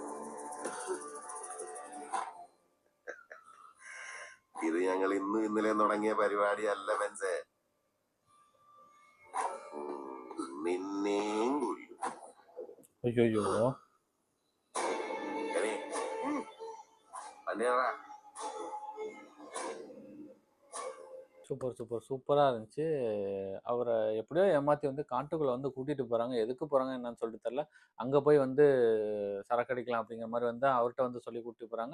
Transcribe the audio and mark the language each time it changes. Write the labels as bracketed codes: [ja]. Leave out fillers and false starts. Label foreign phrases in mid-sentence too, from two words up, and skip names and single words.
[ml] ഇത് ഞങ്ങൾ ഇന്നും ഇന്നലെയും തുടങ്ങിയ പരിപാടിയല്ല ബെൻസേ. നിന്നേം കൊല്ലും. [ta] ஐயோ [ml] തന്നെയാ. [ta] சூப்பரா இருந்துச்சு. அவரை எப்படியோ ஏமாத்தி வந்து காட்டுக்குள்ள வந்து கூட்டிட்டு போறாங்க. எதுக்கு போறாங்க என்னன்னு சொல்லிட்டு தெரியல. அங்க போய் வந்து சரக்கு அடிக்கலாம் அப்படிங்கிற மாதிரி வந்து அவர்கிட்ட வந்து சொல்லி கூட்டிட்டு போறாங்க.